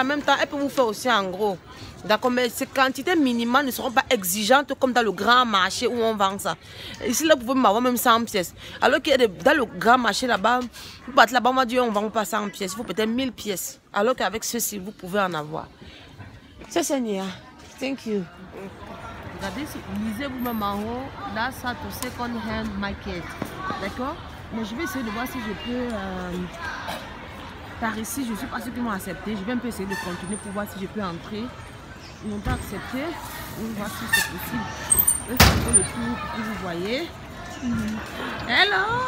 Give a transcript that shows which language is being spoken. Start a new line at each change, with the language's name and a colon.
French: En même temps, elle peut vous faire aussi en gros. D'accord? Mais ces quantités minimales ne seront pas exigeantes comme dans le grand marché où on vend ça. Ici, là, vous pouvez m'avoir même 100 pièces. Alors que dans le grand marché là-bas, vous partez là-bas, on va dire, on ne vend pas 100 pièces. Il faut peut-être 1000 pièces. Alors qu'avec ceci, vous pouvez en avoir. C'est Seigneur.
English: Thank you.
French: regardez, lisez vous-même en haut.
English: That's at second hand market.
French: D'accord? Mais je vais essayer de voir si je peux... par ici, je ne sais pas ceux qui m'ont accepté. Je vais un peu essayer de continuer pour voir si je peux entrer. Ils n'ont pas accepté. On va voir si c'est possible. Je vais faire le tour pour que vous voyez.
English: Hello!